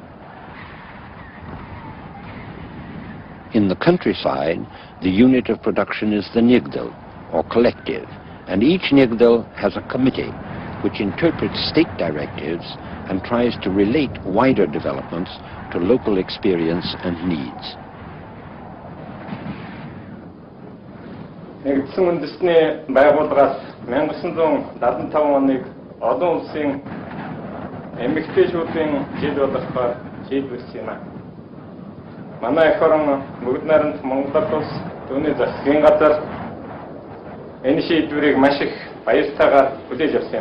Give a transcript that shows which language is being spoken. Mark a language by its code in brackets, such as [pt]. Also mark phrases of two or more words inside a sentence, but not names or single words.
[en] In the countryside, the unit of production is the nigdal, or collective, and each nigdal has a committee which interprets state directives and tries to relate wider developments to local experience and needs. [mn] Нэгдсэн үндэсний байгууллагаас 1975 оныг олон улсын эмэгтэйчүүдийн жил болгохоор шийдвэрсэн юм. Манай эх орон бүгд найрамд Монгол улс түүний засгийн газар энэ шийдвэрийг маш их баяртайгаар хүлээж авсан юм.